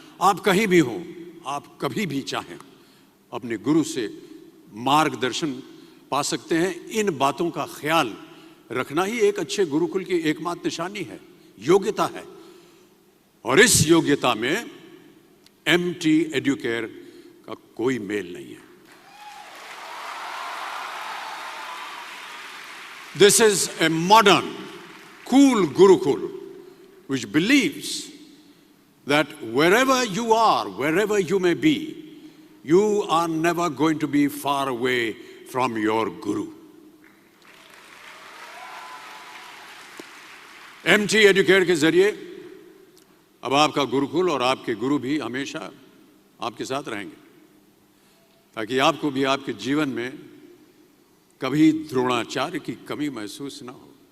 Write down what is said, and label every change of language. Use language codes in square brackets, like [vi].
[hi] आप कहीं भी हो, आप कभी भी चाहें अपने गुरु से मार्गदर्शन पा सकते हैं। इन बातों का ख्याल रखना ही एक अच्छे गुरुकुल की एकमात्र निशानी है, योग्यता है। और इस योग्यता में एमटी एडुकेयर का कोई मेल नहीं है। [en] This is a modern cool Gurukul which believes that wherever you are, wherever you may be, you are never going to be far away from your Guru. [hi] MT Educare के जरिए अब आपका गुरुकुल और आपके गुरु भी हमेशा आपके साथ रहेंगे, ताकि आपको भी आपके जीवन में कभी द्रोणाचार्य की कमी महसूस ना हो।